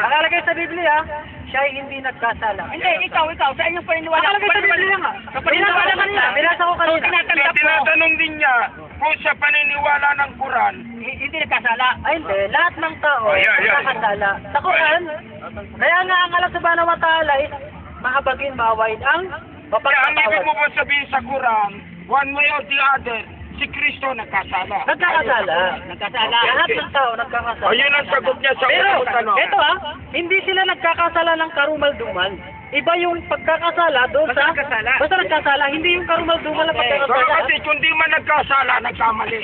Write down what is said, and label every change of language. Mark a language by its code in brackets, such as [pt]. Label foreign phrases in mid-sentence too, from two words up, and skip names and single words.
[tl] Nakalagay sa Biblia, siya ay hindi nagkasala. Hindi, ikaw, sa inyong paniniwala. Nakalagay sa Biblia nga. Sa paniniwala kanina. Binasa ko kanina. Tinatanggap mo. Tinatanong din niya kung sa paniniwala ng Quran, Hindi nagkasala. Ay hindi, lahat ng tao Yeah. nagkakasala. Sa Quran, kaya nga ang Allah [ar] سبحانه وتعالى [tl] is mahabagin, mawain ang kaya ang ibig mo mapagpapawad. ba sabihin sa Quran, [en] one way or the other, [tl] si Kristo nagkasala. Nagkakasala. Nagkasala. Lahat ng tao nagkakasala. Ayun ang sagot niya sa Pero, unang tanong. ito hindi sila nagkakasala ng karumal-dumal. Iba yung pagkakasala doon sa... Basta nagkasala, hindi yung karumal-dumal na Kaya pagkakasala. kasi kung di man nagkasala, nagkamali.